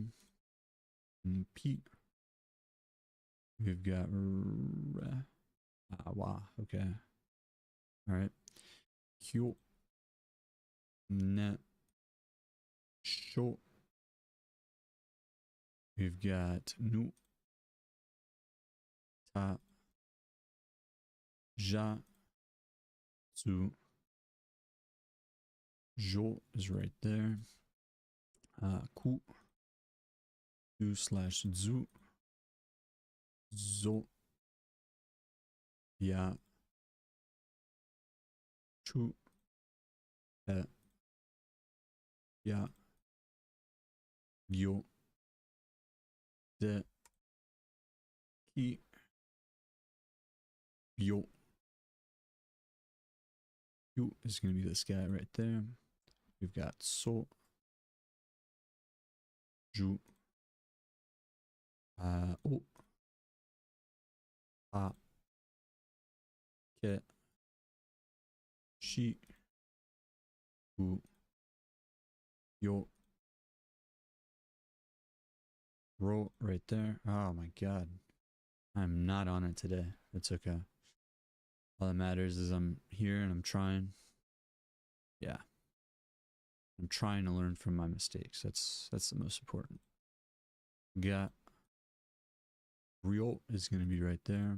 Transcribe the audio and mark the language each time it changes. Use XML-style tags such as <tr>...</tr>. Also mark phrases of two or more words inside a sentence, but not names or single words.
<en>And P. We've got Re. Wa. Okay. All right.</en> <ja>Q. Net.</ja> <en>Sho. We've got Nu.</en> <ja>Ta. Ja.</ja> <en>Su. Jo is right there.</en> <ja>Ku. U/Zu. Zo. Ya. Chu. Te. Ya. Yo. De. Ki. Yo.</ja> <en>Yu is going to be this guy right there. We've got So. Ju.</en> <ja>O. A. Ke. Shi. U. Yo.</ja> <en>Ro right there. Oh my god. I'm not on it today. It's okay. All that matters is I'm here and I'm trying. Yeah. I'm trying to learn from my mistakes. That's the most important. Got Ryo is going to be right there.</en>